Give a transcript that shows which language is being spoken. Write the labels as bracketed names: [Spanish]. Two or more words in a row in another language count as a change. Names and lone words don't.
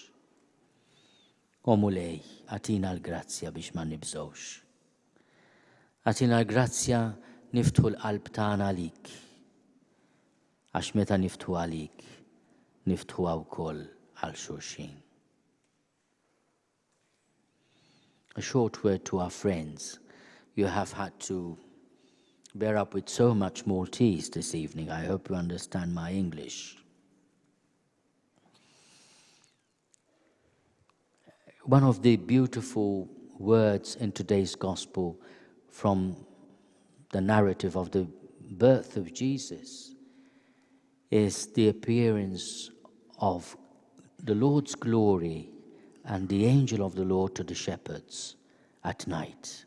[Maltese] O mulej, għatina l-grazzja biex ma nibżgħux. Għatina l-grazzja niftħu l-qalb tagħna għalik. Għax meta niftħu għalik, niftħu wkoll għal xulxin. [English] A short word to our friends. You have had to bear up with so much Maltese this evening. I hope you understand my English. One of the beautiful words in today's gospel from the narrative of the birth of Jesus is the appearance of the Lord's glory and the angel of the Lord to the shepherds at night.